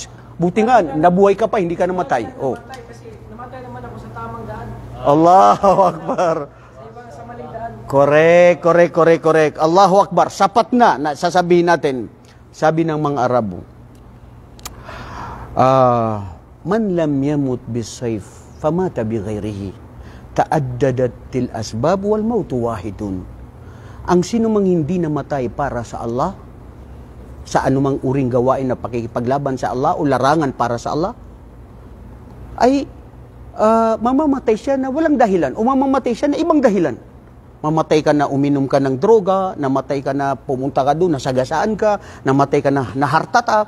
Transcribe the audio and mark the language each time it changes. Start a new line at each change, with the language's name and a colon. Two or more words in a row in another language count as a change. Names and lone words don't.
Filipino: Buti nga, nabuhay ka pa, hindi ka namatay. Kasi namatay naman ako sa tamang daan.
Arabic: الله أكبر.
Filipino: Sa maling daan. Correct.
Arabic: الله أكبر.
Filipino: Sapat na sasabihin natin. Sabi ng mga Arabo,
Arabic: من لم يمت بسيف فمات بغيره. تعددت الأسباب والموت واحد.
Filipino: Ang sino mang hindi namatay para sa Allah, sa anumang uring gawain na pakikipaglaban sa Allah o larangan para sa Allah, ay mamamatay siya na walang dahilan o mamamatay siya na ibang dahilan. Mamatay ka na uminom ka ng droga, namatay ka na pumunta ka doon, nasagasaan ka, namatay ka na
English: heart attack.